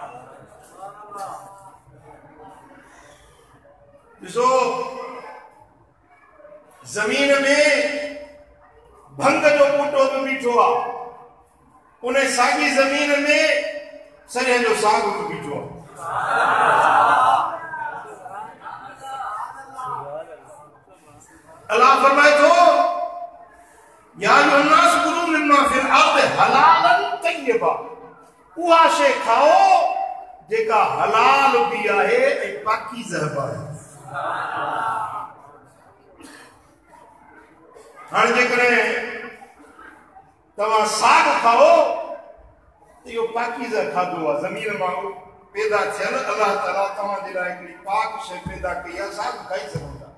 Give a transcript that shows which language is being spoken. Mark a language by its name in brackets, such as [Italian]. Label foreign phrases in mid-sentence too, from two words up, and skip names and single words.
[Sindhi] ॾिसो ज़मीन में भंग जो बूटो बि बीठो आहे, उन साॻी ज़मीन में सरियं जो साग बि बीठो आहे। अल्लाह फरमाए थो [Arabic] يا أيها الناس كلوا مما في الأرض حلالا طيبا, [Sindhi] उहा शइ खाओ जेका हलाल बि आहे ऐं पाकीज़ा बि आहे। हाणे जेकॾहिं तव्हां साग खाओ त इहो पाकीज़ा खाधो आहे, ज़मीन मां पैदा थियल अल्लाह ताला तव्हांजे लाइ हिकिड़ी पाक शइ पैदा कई आहे, साग खाई सघो था।